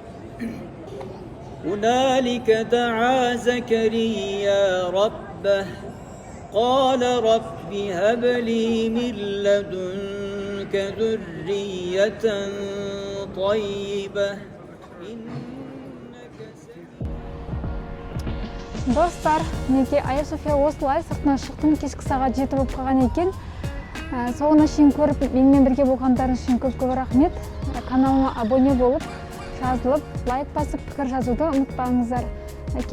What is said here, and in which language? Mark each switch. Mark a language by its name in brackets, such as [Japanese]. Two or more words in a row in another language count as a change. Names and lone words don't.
[Arabic] هنالك دعا زكريا ربه قال رب هب لي من لدنك ذرية طيبة إنك [Kazakh] Достар, неге Айя София осылай сыртынан шықтым, кешкі сағат 7 болып қалған екен. Соңына шейін көріп, менімен бірге болғандарыңыз үшін көп рахмет. Каналыма абоне болып, жазылып, лайк басып, пікір жазуды ұмытпаңыздар.